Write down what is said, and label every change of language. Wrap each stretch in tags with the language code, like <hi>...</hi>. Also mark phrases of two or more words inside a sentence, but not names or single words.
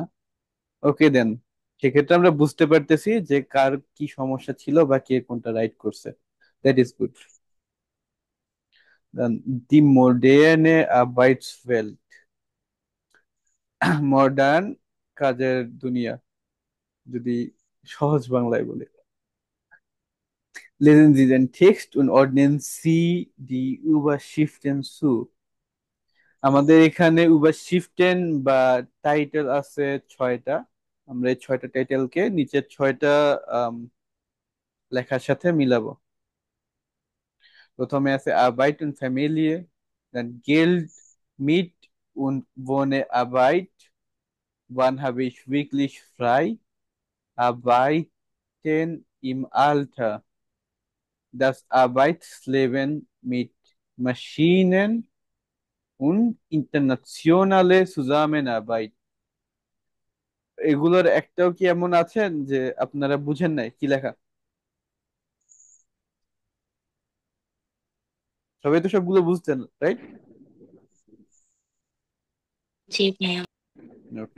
<bn>ওকে দেন, সেক্ষেত্রে আমরা বুঝতে পারতেছি যে কার কি সমস্যা ছিল বা কে কোনটা রাইট করছে।</bn> <en>That is good.</en> <de>Die moderne Arbeitswelt,</de> <bn>মডার্ন কাজের দুনিয়া, যদি সহজ বাংলায় বলি।</bn> <de>Lesen Sie den Text und ordnen Sie die Überschriften zu.</de> <bn>আমাদের এখানে Überschriften বা টাইটেল আছে 6টা। আমরা এই 6টা টাইটেলকে নিচের 6টা লেখার সাথে মিলাবো। প্রথমে আছে</bn> <de>Arbeit und Familie, dann Geld, mit und Wohne, Arbeit, wann habe ich wirklich frei, Arbeiten im Alter, das Arbeitsleben mit Maschinen und internationale Zusammenarbeit।</de> <bn>এগুলোর একটাও কি এমন আছেন যে আপনারা বুঝেন নাই কি লেখা? সবাই তো সবগুলো বুঝতেন, রাইট? জি ভাইয়া। ওকে।</bn>